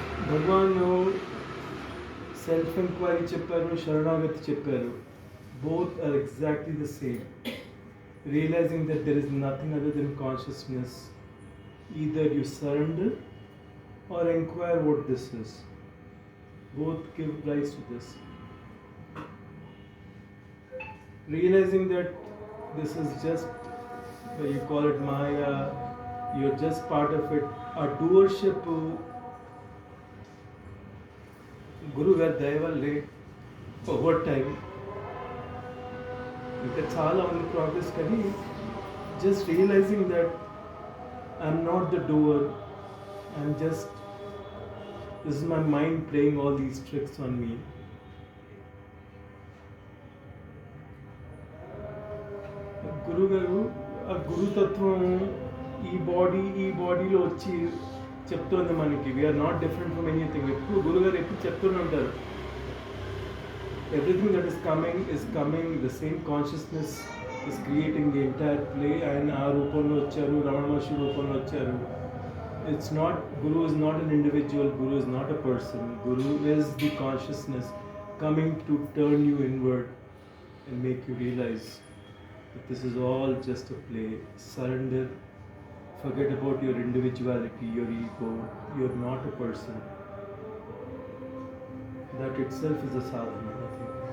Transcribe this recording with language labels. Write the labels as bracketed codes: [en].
[te] భగవాన్ self enquiry చెప్పారు, శరణాగతి చెప్పారు. [en] Both are exactly the same. realizing that there is nothing other than consciousness, either you surrender or inquire what this is. Both give rise to this. Realizing that this is just, you call it Maya, you're just part of it. A doership, Guru [te] గారి దయ వల్లే over time ఇంకా చాలా ఉంది progress, కానీ [en] Just realising that I'm not the doer, I'm just, this is my mind playing all these tricks on me. [te] గురుగారు ఆ గురుతత్వం ఈ బాడీలో వచ్చి చెప్తోంది మనకి, [en] We are not different from anything. [te] ఎప్పుడు గురుగారు ఎప్పుడు చెప్తూనే ఉంటారు, [en] Everything that is coming, the same consciousness is creating the entire play. [te] ఆయన ఆ రూపంలో వచ్చారు, [en] రమణ మహర్షి రూపంలో వచ్చారు. It's not, guru is not an individual, guru is not a person, guru is the consciousness coming to turn you inward and make you realize that this is all just a play. Surrender, forget about your individuality, your ego, you're not a person. That itself is a sadhana, nothing.